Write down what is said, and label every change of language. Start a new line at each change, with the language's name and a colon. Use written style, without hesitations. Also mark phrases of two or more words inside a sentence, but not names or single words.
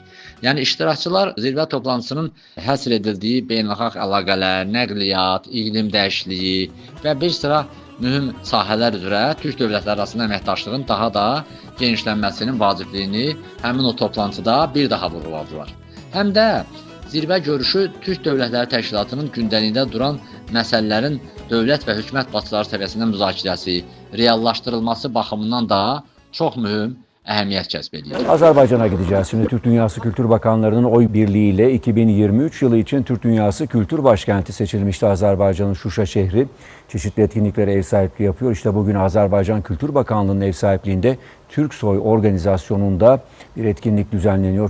Azerbaijani: Yəni iştirakçılar zirvə toplantısının həsr edildiyi beynəlxalq əlaqələr, nəqliyyat, iqlim dəyişikliyi və bir sıra mühüm sahələr üzrə Türk dövlətləri arasında əməkdaşlığın daha da genişlənməsinin vacibliyini həmin o toplantıda bir daha vurğuladılar. Həm də zirvə görüşü Türk Dövlətləri Təşkilatının gündəliyində duran məsələlərin dövlət və hökumət başçıları səviyyəsində müzakirəsi, reallaşdırılması baxımından da çox mühüm əhəmiyyət kəsb edir.
Turkish: Azerbaycan'a gideceğiz. Şimdi Türk Dünyası Kültür Bakanlarının oy birliğiyle 2023 yılı için Türk Dünyası Kültür Başkenti seçilmişti. Azerbaycan'ın Şuşa şehri çeşitli etkinliklere ev sahipliği yapıyor. İşte bugün Azerbaycan Kültür Bakanlığı'nın ev sahipliğinde Türksoy organizasyonunda bir etkinlik düzenleniyor.